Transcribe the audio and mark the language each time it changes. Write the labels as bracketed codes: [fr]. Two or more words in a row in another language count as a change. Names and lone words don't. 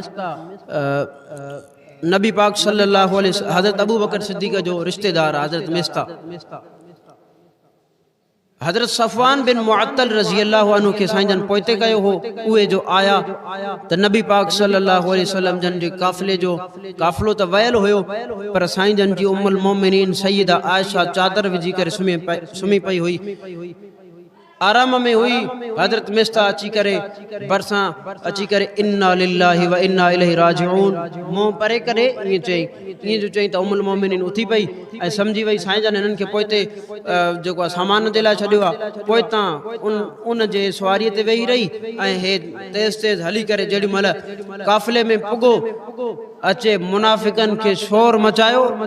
[sd] नबी पाक [ar] صلى الله عليه وسلم [sd] हज़रत अबू बकर सिद्दीक़ जो रिश्तेदार हज़रत मिस्ता हज़रत सफ़वान बिन मुअत्तल [ar] رضي الله عنه [sd] खे साईं जन पोइते कयो हो उहे जो आया त नबी पाक [ar] صلى الله عليه وسلم [sd] जन जे काफ़िले जो काफ़िलो त वयल हुयो पर साईं जन जी उम्मुल मोमिनीन सैयदा आयशा चादर विझी करे सुम्ही पई हुई आराम में हुई हजरत मिस्ता अची करे बरसा अची करे [ar] إنا لله وإنا إليه راجعون [sd] मुंह परे करे ईअं चई ईअं जो चई त उमुल मोमिनीन उथी पई ऐं सम्झी वई साईं जन हिननि खे पोइते जेको आहे सामान जे लाइ छॾियो आहे पोइ तां उन जे सवारीअ ते वेही रही ऐं हे तेज़ तेज़ हली करे जेॾी महिल काफ़िले में पुॻो अचे मुनाफ़िकनि खे शोर मचायो